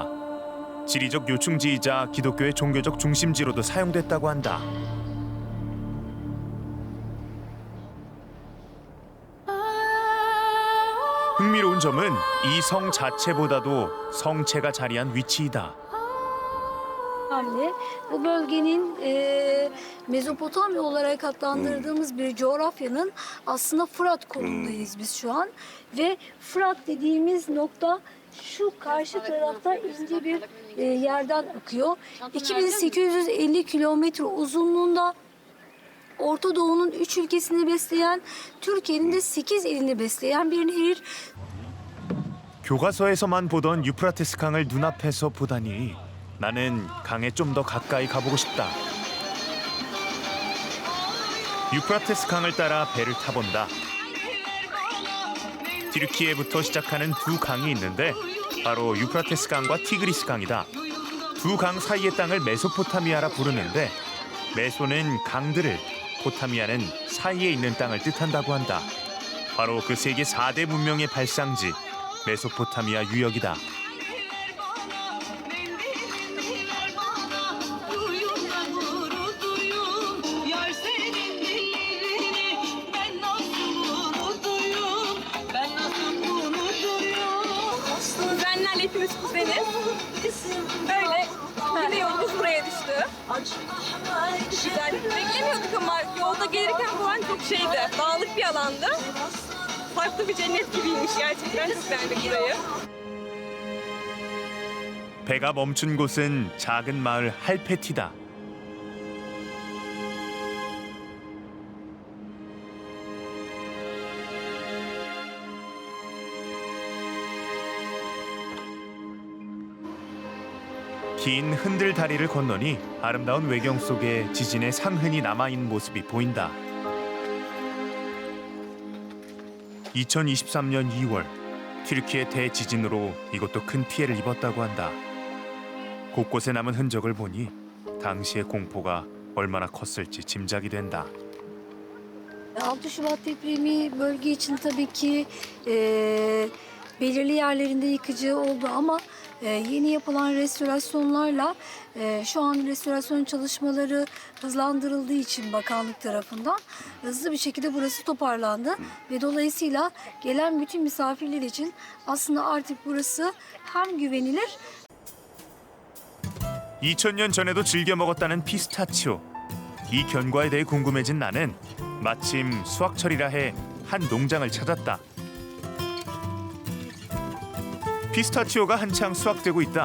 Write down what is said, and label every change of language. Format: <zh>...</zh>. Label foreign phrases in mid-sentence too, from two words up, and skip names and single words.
<ko>지리적 요충지이자 기독교의 종교적 중심지로도 사용됐다고 한다. 흥미로운 점은 이 성 자체보다도 성체가 자리한 위치이다.</ko> <tr>Önemli. Bu bölgenin Mezopotamya olarak adlandırdığımız bir coğrafyanın aslında Fırat kolundayız biz şu an. Ve Fırat dediğimiz nokta şu karşı tarafta ince bir yerden akıyor. 2850 kilometre uzunluğunda Orta Doğu'nun 3 ülkesini besleyen, Türkiye'nin de 8 ilini besleyen bir nehir.</tr> <ko>교과서에서만 보던 유프라테스 강을 눈앞에서 보다니 나는 강에 좀 더 가까이 가보고 싶다. 유프라테스 강을 따라 배를 타본다. 티르키예부터 시작하는 두 강이 있는데 바로 유프라테스 강과 티그리스 강이다. 두 강 사이의 땅을 메소포타미아라 부르는데 메소는 강들을, 포타미아는 사이에 있는 땅을 뜻한다고 한다. 바로 그 세계 4대 문명의 발상지 메소포타미아 유역이다.</ko> <tr>Kuzenlerle hepimiz kuzeniz. Böyle yine yolumuz buraya düştü. Güzel. Beklemiyorduk ama yolda gelirken falan çok şeydi. Dağlık bir alandı. Farklı bir cennet gibiymiş gerçekten. Çok beğendik burayı.</tr> <ko>배가 멈춘 곳은 작은 마을 할페티다. 긴 흔들 다리를 건너니 아름다운 외경 속에 지진의 상흔이 남아있는 모습이 보인다. 2023년 2월 튀르키예 대지진으로 이곳도 큰 피해를 입었다고 한다. 곳곳에 남은 흔적을 보니 당시의 공포가 얼마나 컸을지 짐작이 된다.</ko> <tr>6 Şubat depremi bölge için tabii ki belirli yerlerinde yıkıcı oldu ama yeni yapılan restorasyonlarla şu an restorasyon çalışmaları hızlandırıldığı için bakanlık tarafından hızlı bir şekilde burası toparlandı ve dolayısıyla gelen bütün misafirler için aslında artık burası hem güvenilir.</tr> <ko>2000년 전에도 즐겨 먹었다는 피스타치오. 이 견과에 대해 궁금해진 나는 마침 수확철이라 해 한 농장을 찾았다. 피스타치오가 한창 수확되고 있다.</ko>